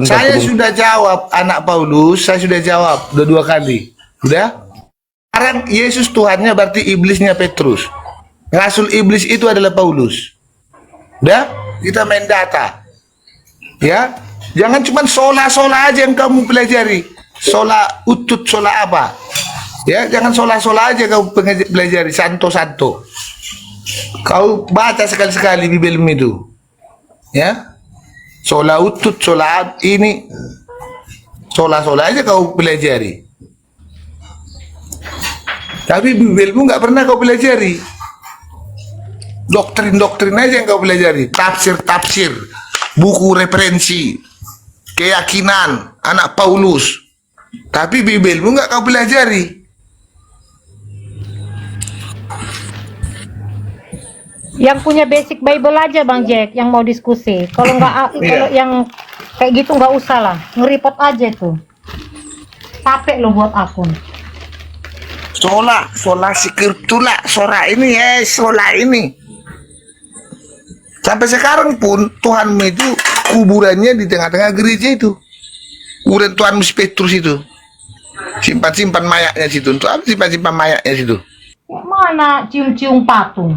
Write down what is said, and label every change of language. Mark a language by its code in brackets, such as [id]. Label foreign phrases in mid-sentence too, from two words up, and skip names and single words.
[id] Saya sudah jawab, anak Paulus. Saya sudah jawab dua kali. Udah? Sekarang Yesus Tuhannya berarti iblisnya Petrus. Rasul iblis itu adalah Paulus. Udah? Kita main data. Ya? Jangan cuma sola-sola aja yang kamu pelajari. Sola utut, sola apa? Ya, jangan sola-sola aja kau pelajari, santo-santo. Kau baca sekali-sekali Bibelmu itu. Ya? Sola utut, sola ini. Sola-sola aja kau pelajari. Tapi Bibelmu nggak pernah kau pelajari. Doktrin-doktrin aja yang kau pelajari. Tafsir-tafsir, buku referensi, keyakinan anak Paulus. Tapi Bibelmu nggak kau pelajari. Yang punya [en] basic Bible [id] aja Bang Jack yang mau diskusi. Kalau nggak kalau yang kayak gitu nggak usah lah, nge-report aja tuh. Capek lo buat akun. [la] Sola scriptura, [id] sola ini sola ini. Sampai sekarang pun Tuhanmu itu kuburannya di tengah-tengah gereja itu. Kuburan Tuhanmu Petrus itu. Simpan-simpan mayatnya situ. Untuk apa simpan-simpan mayatnya situ? Mana cium-cium patung?